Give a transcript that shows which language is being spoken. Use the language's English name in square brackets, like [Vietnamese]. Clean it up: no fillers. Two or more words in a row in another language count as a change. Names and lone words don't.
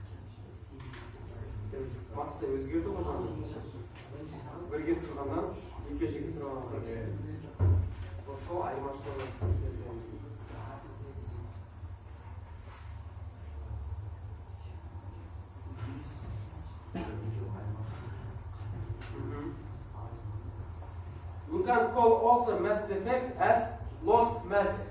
[Kazakh] Масса өзгерді ғой жаңағы. Бірге тұрғаннан жеке тұрған. Сол айырмашылығы. [English] We can call also mass defect as lost mass.